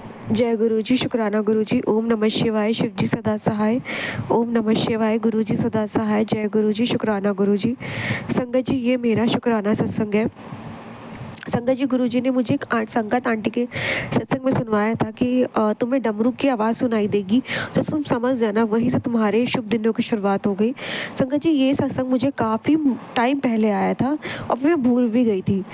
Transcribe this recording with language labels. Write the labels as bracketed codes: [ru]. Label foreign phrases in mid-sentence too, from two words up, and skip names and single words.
[hi] जय गुरु जी, शुक्राना गुरु जी। ओम नमः शिवाय, शिव जी सदा सहाय। ओम नमः शिवाय, गुरु जी सदा सहाय। जय गुरु जी, शुक्राना गुरु जी। संगत जी, ये मेरा शुक्राना सत्संग है। संगत जी, गुरु जी ने मुझे एक संगत आंटी के सत्संग में सुनवाया था कि तुम्हें डमरू की आवाज़ सुनाई देगी तो तुम समझ जाना, वहीं से तुम्हारे शुभ दिनों की शुरुआत हो गई। संगत जी, ये सत्संग मुझे काफ़ी टाइम पहले आया था और फिर मैं भूल भी गई थी।